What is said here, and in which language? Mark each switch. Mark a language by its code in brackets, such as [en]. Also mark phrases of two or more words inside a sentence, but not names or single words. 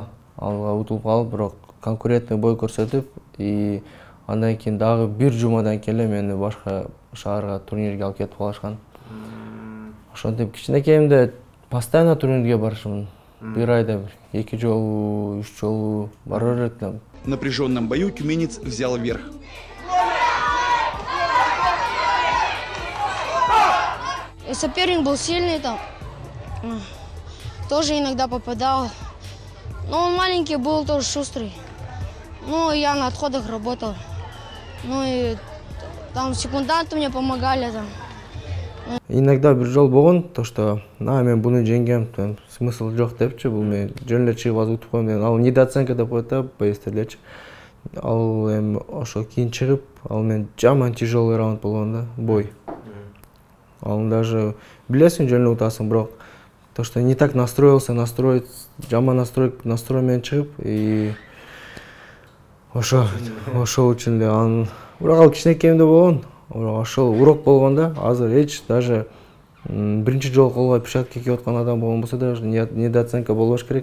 [ky] Алга утулуп калып, бирок [ru] конкурентный бой [ky] көрсөтүп, и андан кийин дагы бир жумадан кийин эле мени башка шаарга турнирге алып кетип калышкан. Ошентип кичинекейимде постоянно турнирге барышмын. Бир айда 2 жолу, 3 жолу бара берет. [ru] В напряженном бою тюменец взял верх. Соперник был сильный там, тоже иногда попадал. Но он маленький был, тоже шустрый. Ну, я на отходах работал. Ну и там секунданты мне помогали там. [ky] Иногда бир жол болгон, [ru] то что [ky] мен буну жеңгем, смысл жок депчи, бул мен жөн эле чыгып азыр утуп коем. Ал недооценка деп коет да боецтерлерчи. Ал эми ошо кийин чыгып, ал мен жаман [ru] тяжелый раунд [ky] болгон да, бой. Ал даже билесиң жөн эле утасың, бирок [ru] то что не так настроился, [ky] жаман настрой менен чыгып, и ошо үчүн эле бирок ал кичинекейимде болгон. Ошол урок болгон да, азыр эч даже биринчи жолу колго печатка кийип аткан адам болгон болсо [ru] даже недооценка [ky] болбош керек.